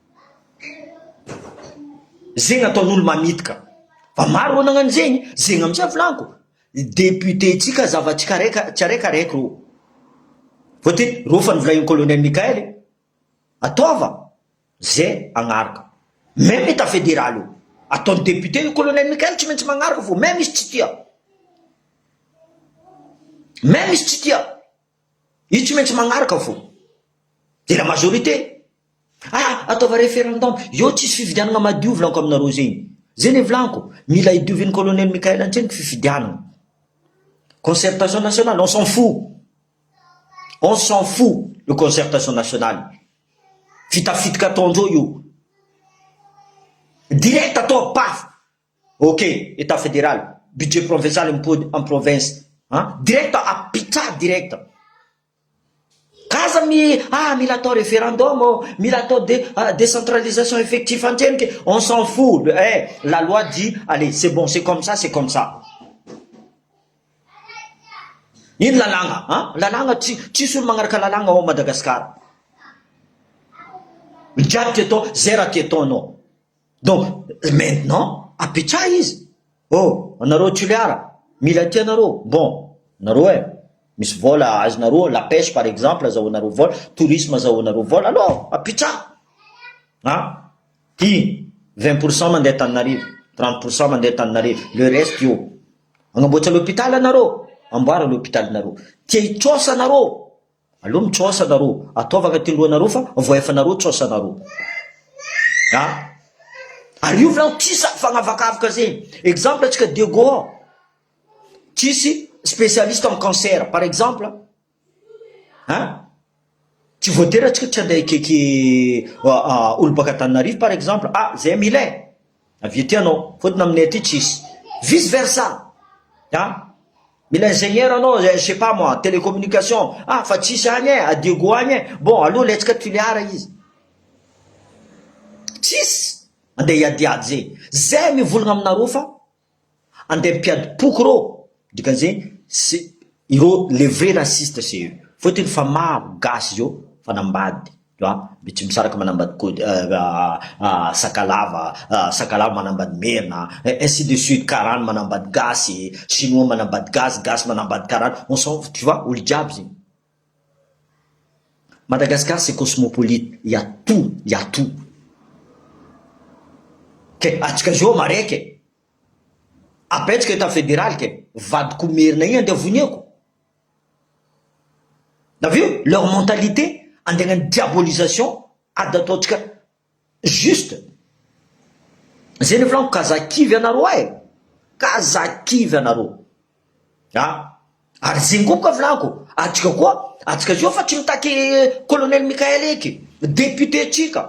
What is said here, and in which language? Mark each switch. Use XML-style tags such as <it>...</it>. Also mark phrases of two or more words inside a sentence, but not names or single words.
<mg>Zegny ataon'olo mamitika. Fa maro ro nagnano zegny amizay volanko. Député tsika zavatsika tsy araiky ro. Fotony ro fa nivolagny colonel Mikael ataova zay agnaraka.</mg> <fr>Même état fédéral</fr> <mg>io ataon'ny député io colonel Mikael tsy maintsy magnaraka fo. Même izy tsy tia. Même izy tsy tia. Izy tsy maintsy magnaraka fo.</mg> <fr>De la majorité</fr> <mg>ataova référendum. Io tsisy fifidianana madio volanko aminareo zegny. Zay volanko mila idiovin'ny colonel Mikael antseny fifidianana.</mg> <fr>Concertation nationale, on s'en fout. On s'en fout de concertation nationale.</fr> <mg>Fitafitika ataondreo io. Direct atao paf.</mg> <fr>Ok, état fédéral, budget provincial en province.</fr> <mg>Direct apitsa direct. Kaza mila atao référendum, mila atao</mg> <fr>décentralisation effective</fr> <mg>antseny,</mg> <fr>on s'en fout. La loi dit, allez, c'est bon, c'est comme ça, c'est comme ça.</fr> <mg>Ino lalagna? Lalagna tsisy olo magnaraka lalagna ao Madagasikara. Jiaby ty atao, zay raha ty ataonao.</mg> <fr>Donc, maintenant,</fr> <mg>apitsa izy. Anareo toliara, mila ty anareo. Bon, anareo misy vola azonareo,</mg> <fr>la pêche par exemple,</fr> <mg>azahoanareo vola, tourisme azahoanareo vola, alors, apitsa. Ty, 20% mandeha Antananarivo, 30% mandeha Antananarivo,</mg> <fr>le reste</fr> <mg>io. Agnamboatra l'hôpital anareo. Amboara l'hôpital nareo. Tia hitsosa nareo. Aloha mitsosa nareo. Ataova agnaty lohanareo fa voaefa nareo tsosa nareo. Ary io volanko tsisy fagnavakavaka zegny. Exemple atsika de Gaulle.</mg> <fr>Tsisy spécialiste en cancer par exemple.</fr> <mg>Tsy voatery atsika tsy andeha ikeky olo baka Antananarivo</mg> <fr>par exemple.</fr> <mg>Zay milay. Avy ety anao. Fotony aminay aty tsisy. Vice versa. Mila ingénieur anao,</mg> <fr>je sais pas moi, télécommunication.</fr> <mg>Fa tsisy agny à Diego agny. Bon, aloha letsika toliara izy. Tsisy. Andeha iadiady zegny. Zay mivolagna aminareo fa andeha mpiady poko rô. Dikan'izegny, ireo</mg> <fr>les vrais racistes c'est eux.</fr> <mg>Fotony fa maro gasy zao fanambady. Mbe tsy misaraka manambady sakalava manambady merina,</mg> <fr>ainsi de suite,</fr> <mg>karana manambady gasy, chinois manambady gasy manambady karana,</mg> <fr>on s'en fout, tu vois,</fr> <mg>olo jiaby zegny.</mg> <fr>Madagascar c'est cosmopolite, il y a tout.</fr> <mg>Atsika zao maraiky apetsika</mg> <fr>état fédéral</fr> <mg>ke vadiko merina igny andeha voniako.</mg> <fr>T'as vu leur mentalité?</fr> <mg>Andeha diabolisation ady ataotsika juste. Zay ny volanko kazakivy anareo kazakivy anareo. Ary zegny koa boka volanko atsika zao fa tsy mitaky colonel Mikael eky député tsika.</mg>